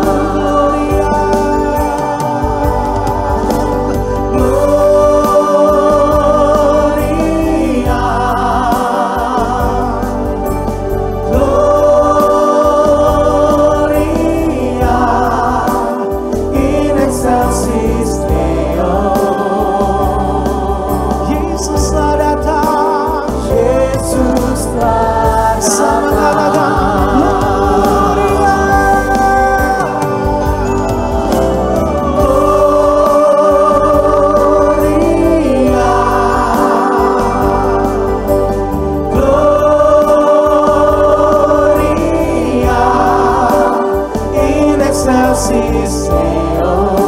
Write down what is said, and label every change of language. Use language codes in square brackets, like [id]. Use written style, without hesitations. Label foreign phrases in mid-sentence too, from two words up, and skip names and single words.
[la] Gloria, Gloria, Gloria in excelsis Deo. [id] Yesuslah datang. Yesuslah sama datang. [la] Gloria, Gloria, Gloria in excelsis Deo.